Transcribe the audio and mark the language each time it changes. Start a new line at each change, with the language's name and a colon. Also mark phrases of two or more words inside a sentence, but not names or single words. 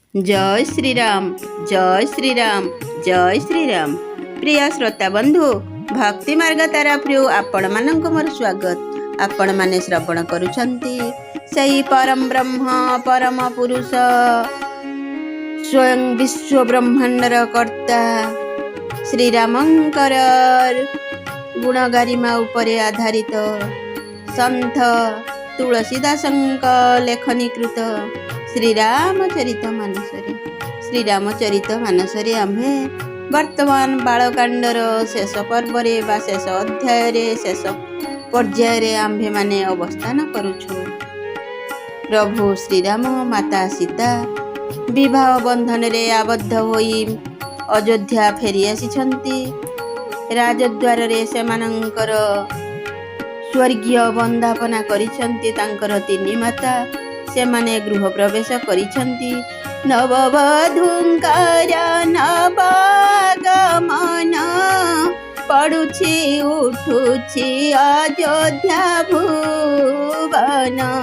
Odia: ଜୟ ଶ୍ରୀରାମ ଜୟ ଶ୍ରୀରାମ ଜୟ ଶ୍ରୀରାମ। ପ୍ରିୟ ଶ୍ରୋତା ବନ୍ଧୁ, ଭକ୍ତି ମାର୍ଗ ତରଫରୁ ଆପଣ ମାନଙ୍କ ମୋର ସ୍ୱାଗତ। ଆପଣ ମାନେ ଶ୍ରବଣ କରୁଛନ୍ତି ସହି ପରମ ବ୍ରହ୍ମ ପରମ ପୁରୁଷ ସ୍ୱୟଂ ବିଶ୍ୱ ବ୍ରହ୍ମାଣ୍ଡର କର୍ତ୍ତା ଶ୍ରୀରାମଙ୍କର ଗୁଣ ଗରିମା ଉପରେ ଆଧାରିତ ସନ୍ଥ ତୁଳସୀଦାସଙ୍କ ଲେଖନୀକୃତ ଶ୍ରୀରାମଚରିତ ମାନସରେ ଆମ୍ଭେ ବର୍ତ୍ତମାନ ବାଳକାଣ୍ଡର ଶେଷ ପର୍ବ ବା ଶେଷ ଅଧ୍ୟାୟ ଶେଷ ପର୍ଯ୍ୟାୟ ଆମ୍ଭେ ମାନେ ଅବସ୍ଥାନ କରୁଛୁ। ପ୍ରଭୁ ଶ୍ରୀରାମ ମାତା ସୀତା ବିବାହ ବନ୍ଧନ ରେ ଆବଦ୍ଧ ହୋଇ ଅଯୋଧ୍ୟା ଫେରି ଆସିଛନ୍ତି। ରାଜଦ୍ୱାର ରେ ସେମାନଙ୍କର ସ୍ୱର୍ଗୀୟ ବନ୍ଦାପନା କରିଛନ୍ତି ତାଙ୍କର ତିନି ମାତା। ସେମାନେ ଗୃହ ପ୍ରବେଶ କରିଛନ୍ତି। ନବବଧୂଙ୍କର ନବାଗମନ ପଡୁଛି ଉଠୁଛି ଅଯୋଧ୍ୟା ଭୁବନ।